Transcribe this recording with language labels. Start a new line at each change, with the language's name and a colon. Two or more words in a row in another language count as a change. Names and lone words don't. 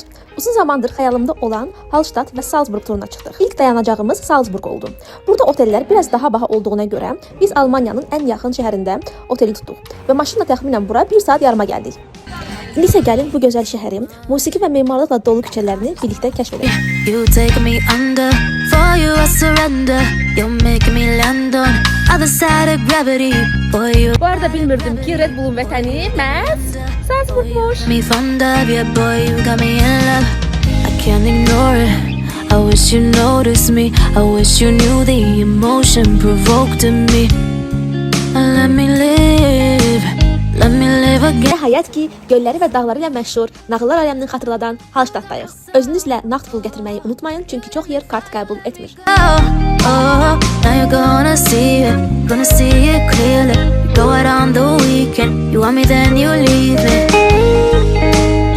Azerbaijani: Uzun zamandır xəyalımda olan Hallstatt və Salzburg turuna çıxdıq. İlk dayanacağımız Salzburg oldu. Burada otellər biraz daha baha olduğuna görə biz Almaniyanın ən yaxın şəhərində oteli tutduq və maşınla təxminən bura 1 saat yarıma gəldik. İndi isə gəlin bu gözəl şəhərin musiqi və memarlıqla dolu küçələrini birlikdə kəşf edək.
English: You take me under, for you I surrender. You make me land on other side of gravity. Boy, you
Azerbaijani: Bu arada bilmirdim ki Red Bull'un vətəni məhz Salzburgmuş.
English: me fond of you, boy, you got me in love. I can't ignore it. I wish you noticed me. I wish you knew the emotion provoked in me. Let me live. Let me live again.
Azerbaijani: Nəhayət ki, gölləri və dağları ilə məşhur nağıllar aləmini xatırladan Hallstattdayıq. Özünüzlə nağd pul gətirməyi unutmayın, çünki çox yer kart qəbul etmir.
English: Oh, now you're gonna see it clearly. You go out on the weekend, you want me then you leave me.